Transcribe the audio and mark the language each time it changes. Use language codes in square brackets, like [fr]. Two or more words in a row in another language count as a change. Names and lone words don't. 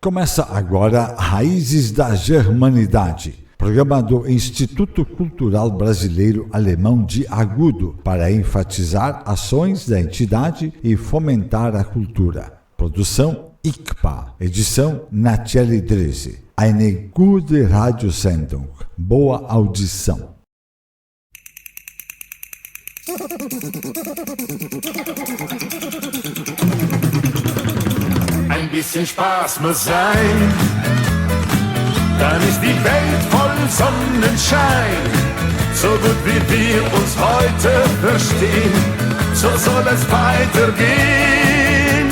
[pt] Começa agora Raízes da Germanidade, programa do Instituto Cultural Brasileiro Alemão de Agudo, para enfatizar ações da entidade e fomentar a cultura. Produção ICPA, edição Natiele Drese. [de] Eine gute Radiosendung. [pt] Boa audição. [de] Ein bisschen Spaß muss sein, dann ist die Welt voll Sonnenschein. So gut wie wir uns heute verstehen, so soll es weitergehen.